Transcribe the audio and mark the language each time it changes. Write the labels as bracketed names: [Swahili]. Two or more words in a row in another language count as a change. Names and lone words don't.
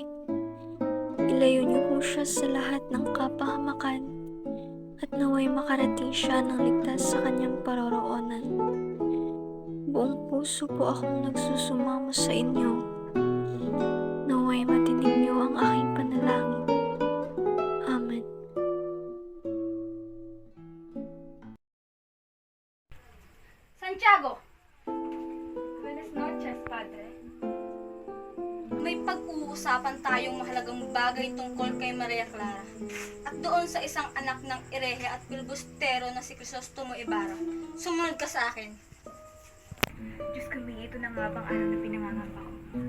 [Filipino] Ilayo niyo po siya sa lahat ng kapahamakan at naway makarating siya ng ligtas sa kanyang paroroonan. Buong puso po akong nagsusumamo sa inyo. Naway matinig niyo ang aking panalangin. Amen. Santiago! [Spanish] Buenas noches, Padre. [Filipino] May pag-uusapan tayong mahalagang bagay tungkol kay Maria Clara at doon sa isang anak ng Erehe at Pilbustero na si Crisostomo Ibarra. Sumunod ka sa akin. Diyos ko, ito na nga bang araw na pinangangamba ko.